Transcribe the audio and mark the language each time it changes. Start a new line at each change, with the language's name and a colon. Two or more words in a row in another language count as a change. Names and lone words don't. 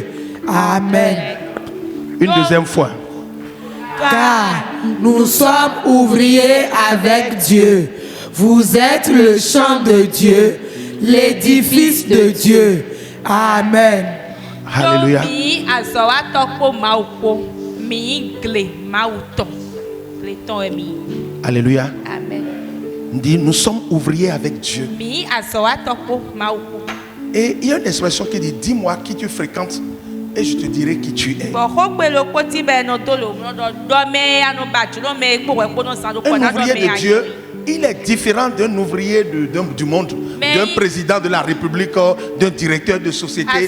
French: Amen. Une deuxième fois. Car nous sommes ouvriers avec Dieu. Vous êtes le champ de Dieu, l'édifice de Dieu. Amen. Alléluia.
Fon: Mi azawa tokpo maupo. Mi gle mauton. Gleton e mi.
French: Alléluia. Amen. On dit, nous sommes ouvriers avec Dieu.
Fon: Mi azawa tokpo maupo.
French: Et il y a une expression qui dit, dis-moi qui tu fréquentes et je te dirai qui tu es. Un ouvrier de Dieu, il est différent d'un ouvrier du monde, d'un président de la République, d'un directeur de société.